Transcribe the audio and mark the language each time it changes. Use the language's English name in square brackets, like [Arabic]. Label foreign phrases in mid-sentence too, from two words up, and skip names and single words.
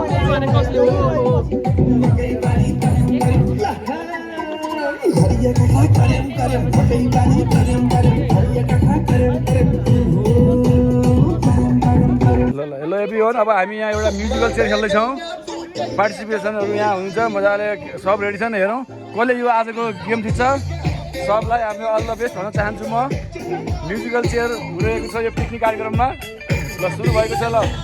[Sadri] मकई बारी करम हरिया कथा करम करम मकई बारी करम करम हरिया कथा करम करम [Nepali] ल ल ल एभ्रिवन अब हामी यहाँ एउटा [English] musical chair [Nepali] खेल्दैछौँ पार्टिसिपेसनहरू यहाँ हुन्छ मजाले सब रेडी छन् हेरौँ कसले यो आजको [English] गेम [Nepali] जित्छ सबलाई हामी [English] all the best [Nepali] भन्न चाहन्छु म [English] musical chair [Nepali] हुँदैको छ यो पिकनिक कार्यक्रममा ल सुरु भएको छ ल